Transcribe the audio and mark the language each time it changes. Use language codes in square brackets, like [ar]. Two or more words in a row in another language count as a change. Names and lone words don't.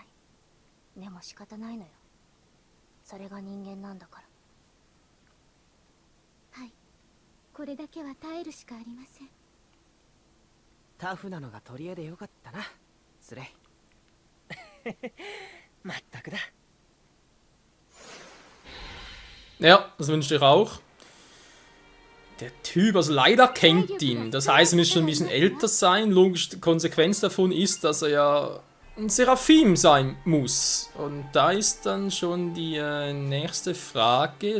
[ja] でも仕方ないのよ。それが人間なんだから。はい。これだけは耐えるしかありません。タフなのが取り柄でよかったな、スレイ。まったくだ。 [de] Ja, das wünschte ich auch. Der Typ, also leider kennt ihn. Das heißt, er müsste schon ein bisschen älter sein. Logische Konsequenz davon ist, dass er ja ein Seraphim sein muss. Und da ist dann schon die nächste Frage.